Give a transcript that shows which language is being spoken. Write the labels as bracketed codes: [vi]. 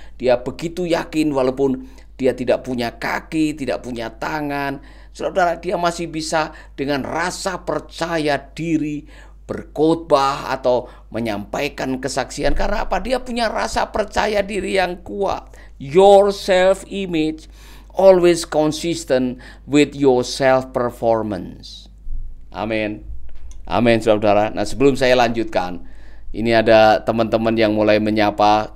[id] Dia begitu yakin walaupun dia tidak punya kaki, tidak punya tangan. Saudara, dia masih bisa dengan rasa percaya diri berkhotbah atau menyampaikan kesaksian. Karena apa? Dia punya rasa percaya diri yang kuat. [en] Your self-image always consistent with your self-performance. [id] Amin. Amin, saudara. Nah, sebelum saya lanjutkan, ini ada teman-teman yang mulai menyapa.